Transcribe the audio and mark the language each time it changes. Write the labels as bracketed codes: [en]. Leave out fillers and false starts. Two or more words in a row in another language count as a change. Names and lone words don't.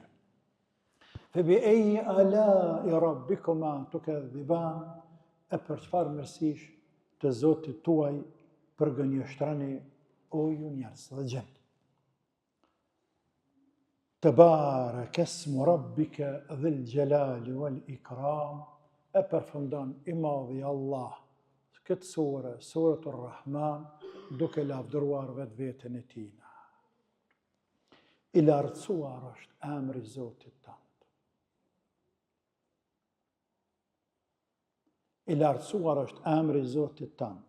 [ar] فبأي آلاء ربكما تكذبان, [sq] e për çfarë mirësish të Zotit tuaj përgënjeshtrani o ju njerëz dhe gjend. [ar] تبارك اسم ربك ذي الجلال والإكرام, [sq] e përfundon i madhi Allah këtë sure, suratul Rahman, duke lavdëruar vetveten e tina. I lartësuar është emri i Zotit tënd. I lartësuar është emri i Zotit tënd.